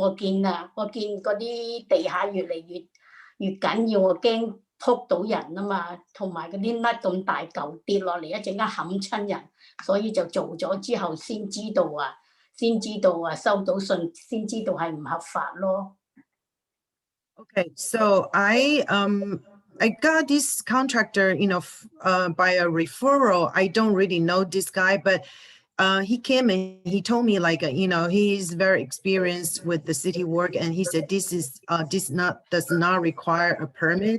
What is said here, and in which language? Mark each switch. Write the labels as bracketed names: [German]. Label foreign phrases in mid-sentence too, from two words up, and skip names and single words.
[Cantonese] 我見嗰啲地下越嚟越緊要，我驚撲到人啊嘛，同埋嗰啲甩咁大嚿跌落嚟，一陣間冚親人，所以就做咗之後先知道收到信，先知道係唔合法咯。 [English] Okay, so I got this contractor, by a referral. I don't really know this guy, but he came and he told me like, he's very experienced with the city work, and he said this does not require a permit.